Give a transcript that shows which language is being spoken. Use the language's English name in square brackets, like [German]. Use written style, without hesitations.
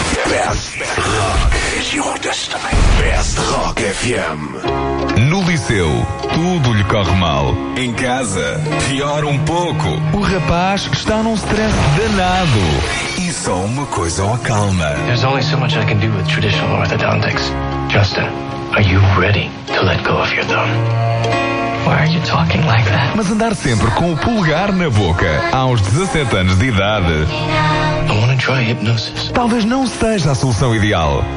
[English] Best Rock is your destiny. Best Rock FM. [Portuguese] No liceu, tudo lhe corre mal. Em casa, pior um pouco. O rapaz está num stress danado. E só uma coisa o acalma. [English] There's only so much I can do with traditional orthodontics. Justin, are you ready to let go of your thumb? Why are you talking like that? [Portuguese] Mas andar sempre com o pulgar na boca, aos 17 anos de idade. [English] I wanna try hypnosis. [Portuguese] Talvez não seja a solução ideal.